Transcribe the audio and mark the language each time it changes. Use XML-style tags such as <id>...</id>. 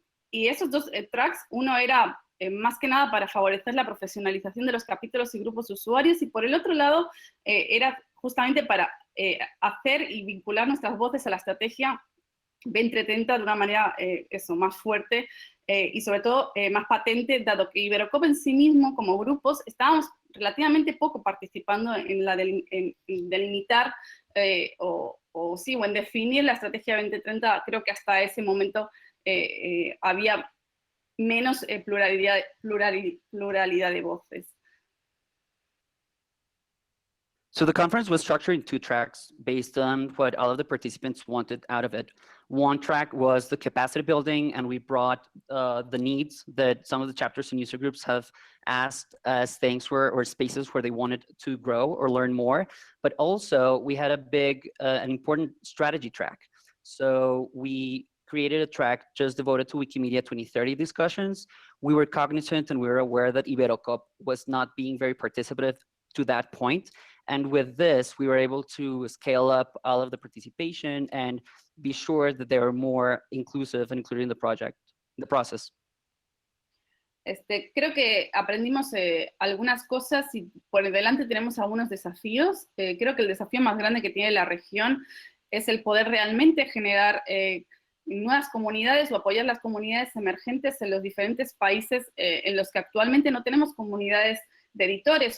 <es>Y esos 2 tracks, uno era más que nada para favorecer la profesionalización de los capítulos y grupos de usuarios, y por el otro lado era justamente para hacer y vincular nuestras voces a la estrategia 2030 de una manera más fuerte y sobre todo más patente, dado que Iberocop en sí mismo, como grupos, estábamos relativamente poco participando en delimitar o en definir la estrategia 2030. Creo que hasta ese momento había menos pluralidad de voces.</es> <en>So the conference was structured in 2 tracks based on what all of the participants wanted out of it. One track was the capacity building, and we brought the needs that some of the chapters and user groups have asked as things or spaces where they wanted to grow or learn more. But also we had a big, an important strategy track. So we created a track just devoted to Wikimedia 2030 discussions. We were cognizant and we were aware that Iberocop was not being very participative to that point. And with this, we were able to scale up all of the participation and be sure that they were more inclusive and included in the process.</en> <es>Creo que aprendimos algunas cosas y por delante tenemos algunos desafíos. Creo que el desafío más grande que tiene la región es el poder realmente generar nuevas comunidades o apoyar las comunidades emergentes en los diferentes países en los que actualmente no tenemos comunidades de editores.</es>